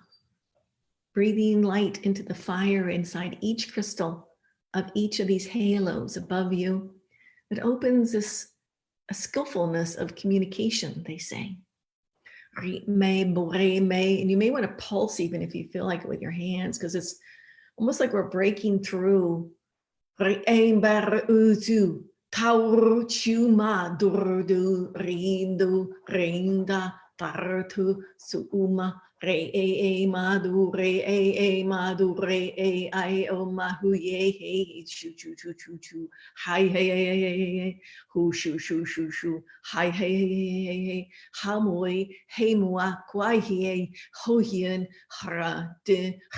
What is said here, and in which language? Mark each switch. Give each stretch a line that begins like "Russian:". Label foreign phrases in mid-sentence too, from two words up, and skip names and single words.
English: Breathing light into the fire inside each crystal of each of these halos above you. That opens this a skillfulness of communication, they say. And you may want to pulse even if you feel like it with your hands, because it's almost like we're breaking through. Taur chuma durdu rindu rinda tartu suuma re madu re madu re I o mahu ye hey chu chu chu chu chu hi hey hu shu shu shu shu hi hey hamoi hey mua kwai he ho hien hra de.